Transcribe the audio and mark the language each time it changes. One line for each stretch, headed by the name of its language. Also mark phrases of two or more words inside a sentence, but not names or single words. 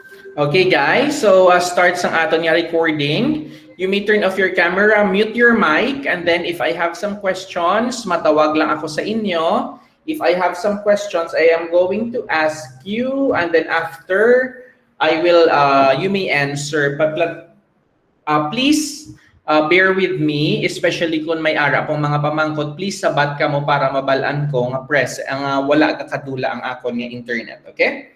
English: Okay guys,
Hiligaynon: so start sang aton nga recording.
English: You may turn off your camera, mute your mic, and then if I have some questions,
Hiligaynon: matawag lang ako sa inyo.
English: If I have some questions, I am going to ask you, and then after, I will, you may answer. But please bear with me,
Hiligaynon: especially kung may ara pong mga pamangkot, please sabat ka mo para mabalaan ko nga press, ang wala kakadula ang akon nga internet, okay?